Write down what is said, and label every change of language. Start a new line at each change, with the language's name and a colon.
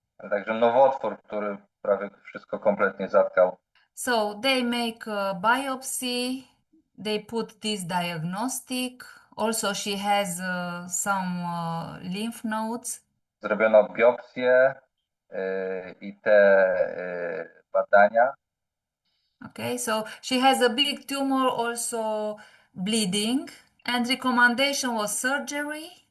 Polish: Także nowotwór, który prawie wszystko kompletnie zatkał.
English: So they make a biopsy, they put this diagnostic. Also she has some lymph nodes.
Polish: Zrobiono biopsję i te badania.
English: Okay, so she has a big tumor, also bleeding, and recommendation was surgery.